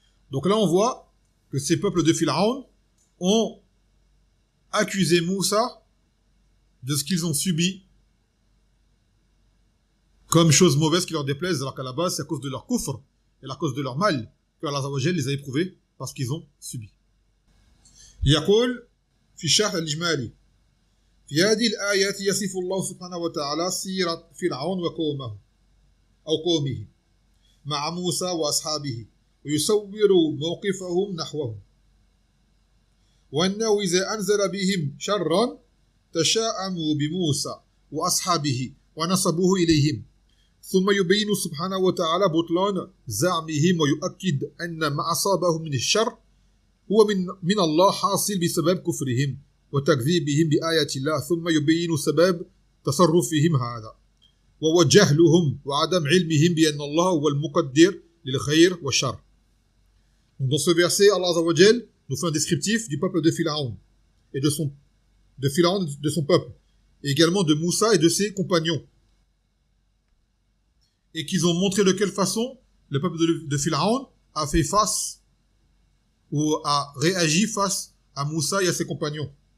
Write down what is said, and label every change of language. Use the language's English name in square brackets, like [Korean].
[French] Donc là, on voit que ces peuples de Pharaon ont accusé Moussa de ce qu'ils ont subi comme chose mauvaise qui leur déplaise, alors qu'à la base, c'est à cause de leur kufr et à cause de leur mal que Allah Azza wa Jal les a éprouvés parce qu'ils ont subi. [Arabic] يقول في الشرح الإجمالي في هذه الآيات يصف الله سبحانه وتعالى سيرة فرعون وقومه أو قومه مع موسى وأصحابه ويصور موقفهم نحوه وأنه إذا أنزل بهم شرا تشاءموا بموسى وأصحابه ونصبوه إليهم ثم يبين سبحانه وتعالى بطلان زعمهم ويؤكد أن ما أصابهم من الشر هو من الله حاصل بسبب كفرهم وتكذيبهم بآيات الله ثم يبين سبب تصرفهم هذا وهو جهلهم وعدم علمهم بأن الله هو المقدر للخير والشر. [French] Dans ce verset, Allah Azza wa Jal nous fait un descriptif du peuple de Pharaon et de son peuple, et également de Moussa et de ses compagnons, et qu'ils ont montré de quelle façon le peuple de Pharaon a fait face ou a réagi face à Moussa et à ses compagnons.